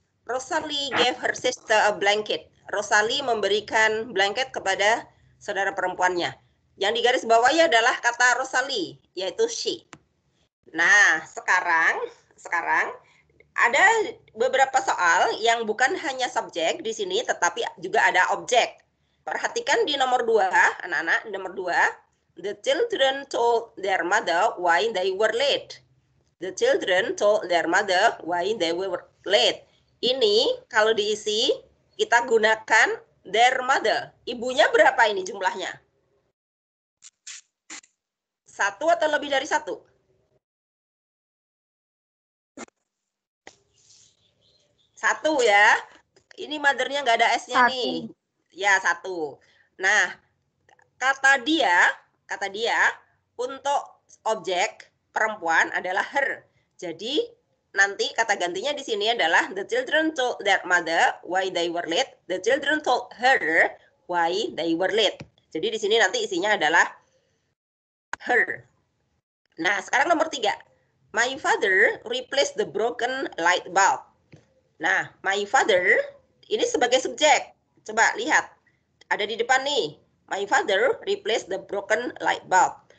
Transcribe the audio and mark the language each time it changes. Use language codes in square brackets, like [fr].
[en] Rosalie gave her sister a blanket. [id] Rosalie memberikan blanket kepada saudara perempuannya. Yang digaris bawahi adalah kata Rosalie, yaitu she. Nah, sekarang ada beberapa soal yang bukan hanya subjek di sini, tetapi juga ada objek. Perhatikan di nomor 2, anak-anak, nomor 2. [en] The children told their mother why they were late. The children told their mother why they were late. [id] Ini kalau diisi, kita gunakan their mother. Ibunya berapa ini jumlahnya? 1 atau lebih dari 1? 1 ya. Ini mother-nya nggak ada S-nya nih. Ya, 1. Nah, kata dia untuk objek perempuan adalah her. Jadi nanti kata gantinya di sini adalah [en] the children told their mother why they were late. The children told her why they were late. [id] Jadi di sini nanti isinya adalah her. Nah, sekarang nomor 3. [en] My father replaced the broken light bulb. [id] Nah, my father ini sebagai subjek. Coba lihat. Ada di depan nih. [en] My father replaced the broken light bulb.